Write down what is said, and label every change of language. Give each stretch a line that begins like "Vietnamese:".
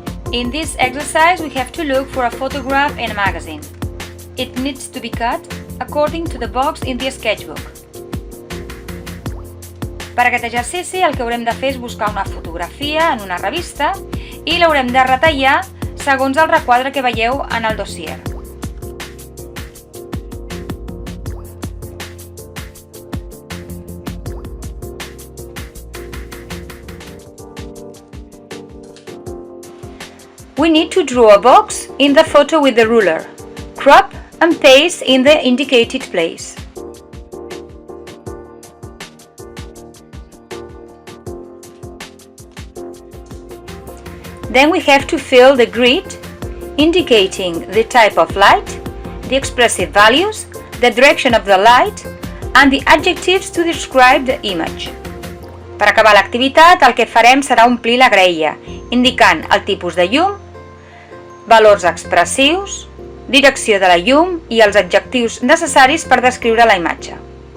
English: In this exercise, we have to look for a photograph in a magazine. It needs to be cut according to the box in the sketchbook.
Catalan: Per aquest exercici el que haurem de fer és buscar una fotografia en una revista i l'haurem de retallar segons el requadre que veieu en el dossier.
English: We need to draw a box in the photo with the ruler, crop and paste in the indicated place. Then we have to fill the grid, indicating the type of light, the expressive values, the direction of the light, and the adjectives to describe the image.
Catalan: Per acabar l'activitat, el que farem serà omplir la graella, indicant el tipus de llum, valors expressius, direcció de la llum i els adjectius necessaris per descriure la imatge.